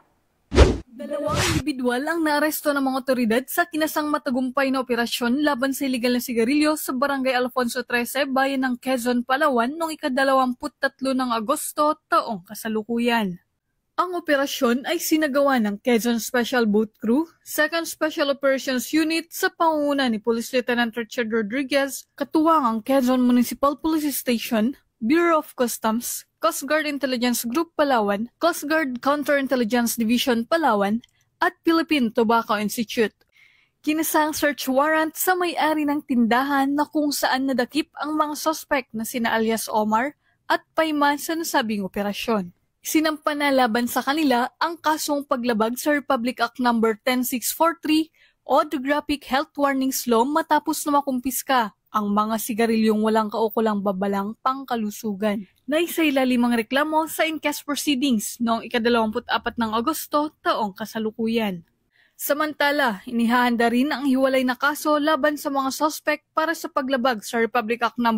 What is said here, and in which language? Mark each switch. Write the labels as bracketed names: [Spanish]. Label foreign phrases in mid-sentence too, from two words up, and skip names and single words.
[Filipino] 2 individual ang naaresto ng mga otoridad sa kinasang matagumpay na operasyon laban sa iligal na sigarilyo sa Barangay Alfonso 13, bayan ng Quezon, Palawan noong ika-23 ng Agosto taong kasalukuyan. Ang operasyon ay sinagawa ng Quezon Special Boat Crew, 2nd Special Operations Unit sa pangunguna ni Police Lieutenant Richard Rodriguez, katuwang ang Quezon Municipal Police Station, Bureau of Customs, Coast Guard Intelligence Group Palawan, Coast Guard Counterintelligence Division Palawan, at Philippine Tobacco Institute. Kinasang [English] search warrant [Filipino] sa may-ari ng tindahan na kung saan nadakip ang mga suspect na sina alias Omar at Payman sa nasabing operasyon. Sinampa na laban sa kanila ang kasong paglabag sa Republic Act No. 10643 o The Graphic Health Warnings Law matapos na makumpiska ang mga sigarilyong walang kaukulang babalang pangkalusugan. Naisailalim ang reklamo sa [English] inquest proceedings [Filipino] noong ika-24 ng Agosto taong kasalukuyan. Samantala, inihahanda rin ang hiwalay na kaso laban sa mga suspect para sa paglabag sa Republic Act No.